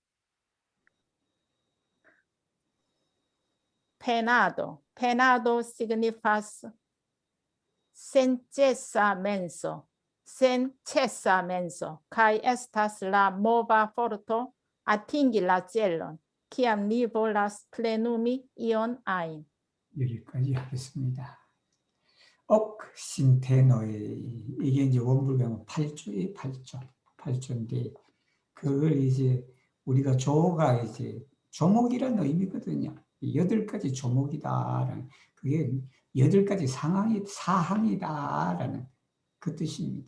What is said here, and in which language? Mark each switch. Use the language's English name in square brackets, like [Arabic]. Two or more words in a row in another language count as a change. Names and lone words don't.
[Esperanto] Penado signifas senĉesa menso, kai estas la mova forto atingi la celon, kiam ni volas plenumi ion ain. [Korean] 여기까지 하겠습니다. 옥신테노이 이게 이제 원불경 8조의 8조인데 그걸 이제 우리가 조가 이제 조목이라는 의미거든요. 8가지 조목이다라는 그게 8가지 사항이다라는 그 뜻입니다.